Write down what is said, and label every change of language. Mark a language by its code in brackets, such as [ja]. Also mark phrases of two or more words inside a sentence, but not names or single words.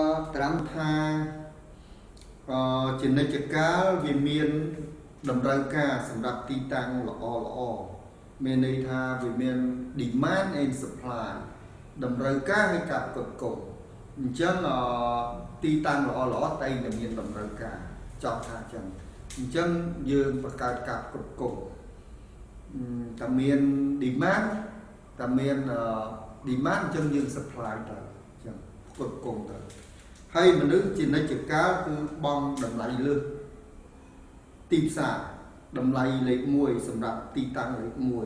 [km] ត្រាំថាជានិច្ចកាលវាមានតម្រូវការសម្រាប់ទីតាំងល្អមានន័យថាវាមាន [en] demand and supply [km] តម្រូវការនៃការផ្គត់ផ្គង់អញ្ចឹងទីតាំងល្អតែងតែមានតម្រូវការចង់ថាអញ្ចឹងយើងបង្កើតការផ្គត់ផ្គង់តែមាន demand តែមាន demand អញ្ចឹងយើង supply ទៅអញ្ចឹងផ្គត់ផ្គង់ទៅហើយមនុស្សជានិច្ចកាលគឺបងតម្លៃលើសទីផ្សារតម្លៃលេខ1សម្រាប់ទីតាំងលេខ1